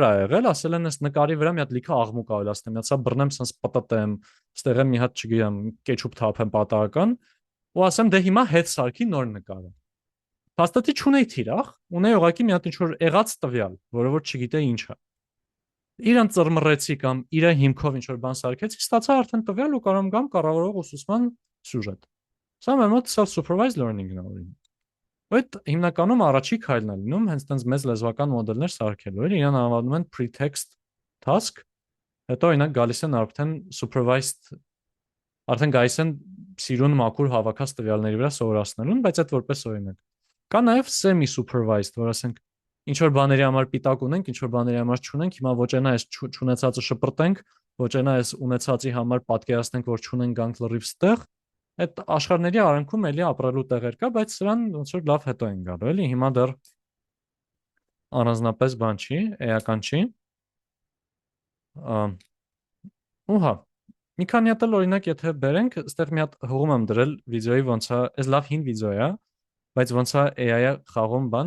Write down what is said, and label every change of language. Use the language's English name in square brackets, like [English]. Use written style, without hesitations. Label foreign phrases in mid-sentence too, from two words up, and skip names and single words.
[Armenian] ա եղել, ասել են այս նկարի վրա մի հատ լիքը աղմուկ ավելացնեմ, մի հատ սա բռնեմ, sense պտտեմ, ստեղ եմ մի հատ չգիտեմ, կեչուփ թափեմ պատահական, ու ասեմ դե հիմա հետ սարքի նոր նկարը։ Փաստացի չունեի թիրախ, ունեի ուղղակի մի հատ ինչ-որ եղած տվյալ, որը որ չգիտեի ինչ է։ Իրան ծռմռեցի կամ իր հիմքով ինչ-որ բան սարքեցի, ստացա արդեն տվյալ ու կարող եմ գամ կառավարող ուսուցման սյուժետ։ Սա մեր մոտ [English] self-supervised learning- [Armenian] ն է օրինակ։ Այդ հիմնականում առաջի քայլն է լինում հենց տենց մեծ լեզվական մոդելներ սարքելու։ Իրան անվանում են [English] pretext task, [Armenian] հետո օրինակ գալիս են արդեն supervised, արդեն գալիս են սիրուն մաքուր հավաքած տվյալների վրա սովորացնելուն, բայց այդ որպես օրինակ։ Կա նաև semi-supervised, որ ասենք ինչ որ բաների համար պիտակ ունենք, ինչ որ բաների համար չունենք, հիմա ոչ այնա այս չունեցածը շպրտենք, ոչ այնա այս ունեցածի համար պատկերացնենք, որ չունենք գանք լրիվ ստեղ։ Այդ աշխարհների արանքում էլի ապրելու տեղեր կա, բայց սրան ոնց որ լավ հետո են գալու, էլի հիմա դեռ առանձնապես բան չի, էական չի։ Ուհա, մի քանի հատ օրինակ եթե բերենք, այստեղ մի հատ հղում եմ դրել վիդեոյի ոնց է, այս լավ հին վիդեո է, բայց ոնց է AI-ը խաղում բան,